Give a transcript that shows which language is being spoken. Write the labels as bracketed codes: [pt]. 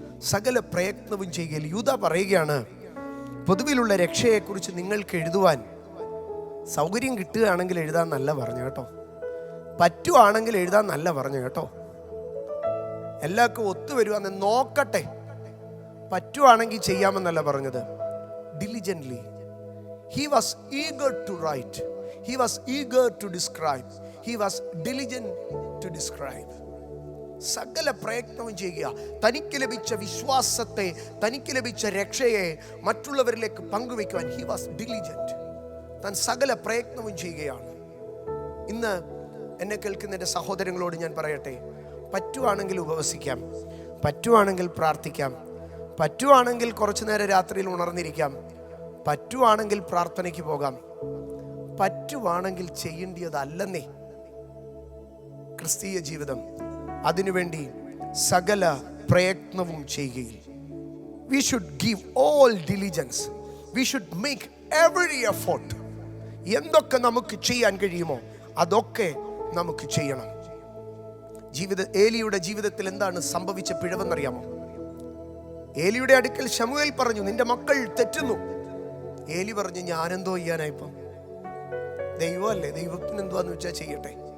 [ml] സകല പ്രയത്നവും ചെയ്യുകയിൽ. യൂദാ പറയുകയാണ്, പൊതുവിലുള്ള രക്ഷയെക്കുറിച്ച് നിങ്ങൾക്ക് എഴുതുവാൻ സൗകര്യം കിട്ടുകയാണെങ്കിൽ എഴുതാൻ നല്ല പറഞ്ഞു കേട്ടോ, പറ്റുവാണെങ്കിൽ എഴുതാൻ നല്ല പറഞ്ഞു കേട്ടോ, എല്ലാവർക്കും ഒത്തുവരുവാന്ന് നോക്കട്ടെ, പറ്റുവാണെങ്കിൽ ചെയ്യാമെന്നല്ല പറഞ്ഞത്. [en] diligently he was eager to write, he was eager to describe, he was diligent to describe. [ml] സകല പ്രയത്നവും ചെയ്യുക. തനിക്ക് ലഭിച്ച വിശ്വാസത്തെ, തനിക്ക് ലഭിച്ച രക്ഷയെ മറ്റുള്ളവരിലേക്ക് പങ്കുവയ്ക്കുവാൻ [en] he was diligent. [ml] താൻ സകല പ്രയത്നവും ചെയ്യുകയാണ്. ഇന്ന് എന്നെ കേൾക്കുന്ന എൻ്റെ സഹോദരങ്ങളോട് ഞാൻ പറയട്ടെ, പറ്റുവാണെങ്കിൽ ഉപവസിക്കാം, പറ്റുവാണെങ്കിൽ പ്രാർത്ഥിക്കാം, പറ്റുവാണെങ്കിൽ കുറച്ചു നേരം രാത്രിയിൽ ഉണർന്നിരിക്കാം, പറ്റുവാണെങ്കിൽ പ്രാർത്ഥനയ്ക്ക് പോകാം, പറ്റുവാണെങ്കിൽ ചെയ്യേണ്ടതല്ലെന്നേ ക്രിസ്തീയ ജീവിതം. അതിനുവേണ്ടി സകല പ്രയത്നവും ചെയ്യുകയിൽ. [en] We should give all diligence, we should make every effort. [ml] എന്തൊക്കെ നമുക്ക് ചെയ്യാൻ കഴിയുമോ അതൊക്കെ നമുക്ക് ചെയ്യണം. ഏലിയുടെ ജീവിതത്തിൽ എന്താണ് സംഭവിച്ച പിഴവെന്നറിയാമോ? ഏലിയുടെ അടുക്കൽ ശമൂവേൽ പറഞ്ഞു, നിന്റെ മക്കൾ തെറ്റുന്നു. ഏലി പറഞ്ഞു, ഞാനെന്തോ ചെയ്യാനായിപ്പം, ദൈവമല്ലേ, ദൈവത്തിന് എന്തുവാന്ന് വെച്ചാൽ ചെയ്യട്ടെ.